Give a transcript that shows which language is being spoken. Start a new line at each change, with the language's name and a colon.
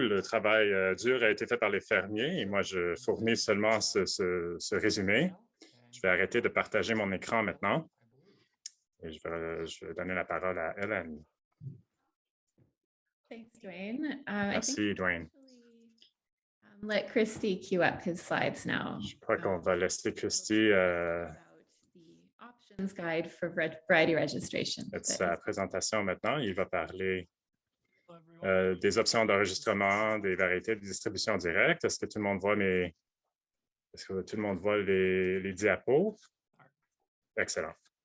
French: Le travail dur a été fait par les fermiers et moi, je fournis seulement ce résumé. Je vais arrêter de partager mon écran maintenant et je vais donner la parole à Hélène.
English: Thanks, Dwayne.
French: Merci, Dwayne.
English: Let Christy queue up his slides now.
French: Je crois qu'on va laisser Christy
English: Options guide for variety registration.
French: mettre sa présentation maintenant. Il va parler des options d'enregistrement, des variétés de distribution directe. Est-ce que tout le monde voit les diapos? Excellent.